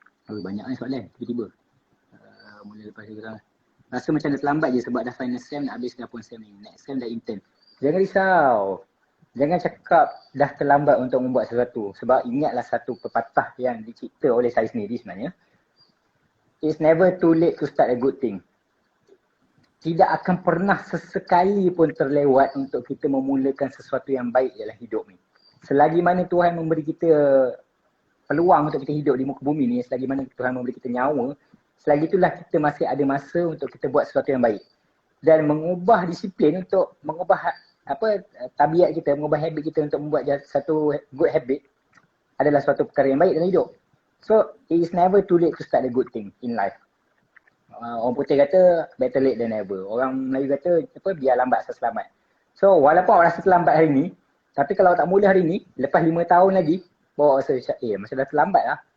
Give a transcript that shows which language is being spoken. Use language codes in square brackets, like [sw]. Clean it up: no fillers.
[ms] Banyak ni soalan tiba-tiba. Mula lepas kita rasa macam dah terlambat je sebab dah final SEM nak habis pun SEM ni. Next SEM dah intern. Jangan risau. Jangan cakap dah terlambat untuk membuat sesuatu. Sebab ingatlah satu pepatah yang dicipta oleh saya sendiri sebenarnya. [en] It's never too late to start a good thing. [ms] Tidak akan pernah sesekali pun terlewat untuk kita memulakan sesuatu yang baik dalam hidup ni. Selagi mana Tuhan memberi kita peluang untuk kita hidup di muka bumi ni, selagi mana Tuhan memberi kita nyawa, selagi itulah kita masih ada masa untuk kita buat sesuatu yang baik. Dan mengubah disiplin untuk mengubah tabiat kita, mengubah habit kita untuk membuat satu [en] good habit [ms] adalah suatu perkara yang baik dalam hidup. [en] So, it is never too late to start a good thing in life. [ms] Orang putih kata [en] better late than never. [ms] Orang Melayu kata biar lambat asal selamat. So, walaupun awak rasa terlambat hari ni, tapi kalau awak tak mula hari ni, lepas 5 tahun lagi, bawa rasa macam dah terlambat lah.